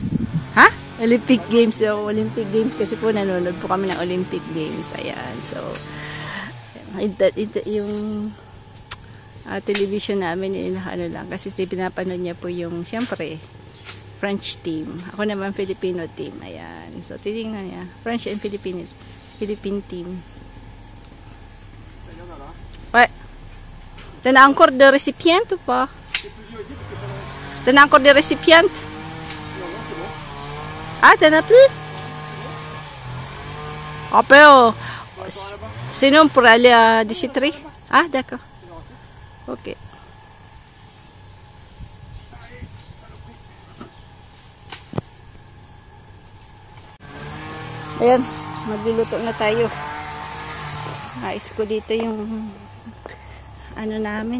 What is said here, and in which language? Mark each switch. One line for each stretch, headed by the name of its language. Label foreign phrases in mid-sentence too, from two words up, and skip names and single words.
Filipino: Ha? Olympic Games. So, Olympic Games kasi po nanonood po kami ng Olympic Games. Ayan. So, yung television namin, ano lang. Kasi pinapanood niya po yung, syempre,
English: French team.
Filipino: Ako naman Filipino team. Ayan. So, titingnan niya.
English: French and Philippine team.
French: Ouais. T'en as encore des récipients ou pas? T'en as encore des récipients? Ah, t'en as plus? Ah, pero, sinon pour aller à déchetterie? Ah, d'accord.
Filipino: Ok. Ayan, magluluto na tayo. Ayos ko dito yung ano namin.